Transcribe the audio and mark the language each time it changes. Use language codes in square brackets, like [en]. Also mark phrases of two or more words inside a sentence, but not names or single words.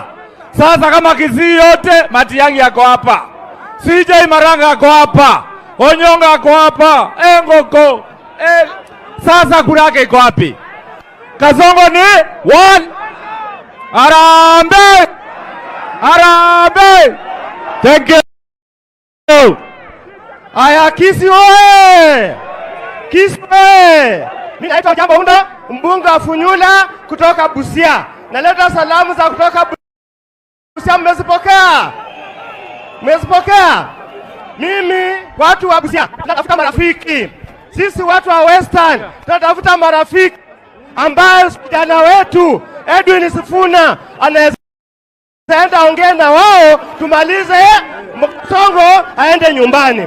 [sw] Sasa kama Kisii yote, Matiang'i yako hapa, CJ Maranga yako hapa, Onyonga yako hapa, Engoko sasa kura yake iko wapi? Kasongo ni one. Harambee! Harambee! [en] Thank you. [sw] Aya, Kisii oye! Kisii oye! Mimi naitwa Jambo Unda, mbunge wa Funyula kutoka Busia. Naleta salamu za kutoka Busia, mmezipokea? Mmezipokea? Mimi watu wa Busia tunatafuta marafiki. Sisi watu wa Western tunatafuta marafiki ambaye kijana wetu Edwin Sifuna anaweza ongea na wao tumalize Kasongo aende nyumbani.